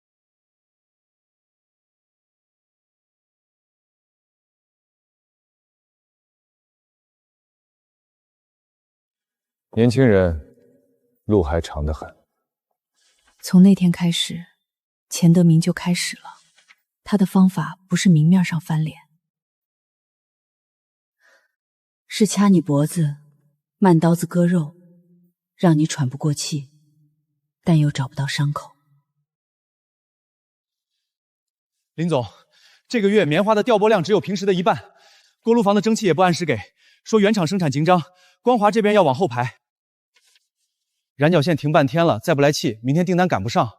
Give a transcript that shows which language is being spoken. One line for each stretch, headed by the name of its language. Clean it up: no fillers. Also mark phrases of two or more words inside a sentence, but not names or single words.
Chinese: 年轻人，路还長得很。從那天開始，錢德明就開始了。他的方法不是明面上翻臉，是掐你脖子，慢刀子割肉，讓你喘不過氣，但又找不到傷口。林總，這個月棉花的調撥量只有平時的1半，鍋爐房的蒸汽也不按時給，說原廠生產緊張，光華這邊要往後排。燃腳線停半天了，再不來氣，明天訂單趕不上。